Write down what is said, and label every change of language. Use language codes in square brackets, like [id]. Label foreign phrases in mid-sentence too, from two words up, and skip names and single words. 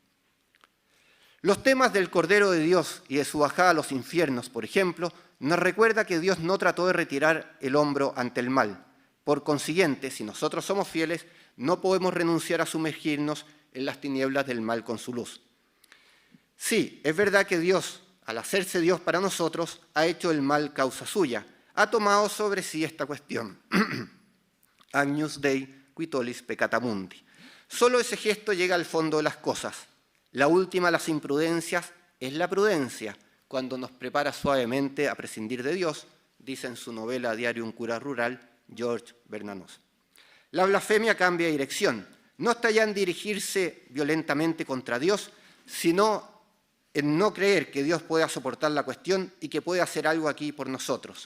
[es] Los temas del Cordero de Dios y de su bajada a los infiernos, por ejemplo, nos recuerda que Dios no trató de retirar el hombro ante el mal. Por consiguiente, si nosotros somos fieles, no podemos renunciar a sumergirnos en las tinieblas del mal con su luz. Sí, es verdad que Dios, al hacerse Dios para nosotros, ha hecho el mal causa suya, ha tomado sobre sí esta cuestión. [la] Agnus Dei qui tollis peccata mundi. [es] Solo ese gesto llega al fondo de las cosas. La última de las imprudencias es la prudencia, cuando nos prepara suavemente a prescindir de Dios, dice en su novela Diario un cura rural, George Bernanos. La blasfemia cambia de dirección. No está ya en dirigirse violentamente contra Dios, sino en no creer que Dios pueda soportar la cuestión y que puede hacer algo aquí por nosotros.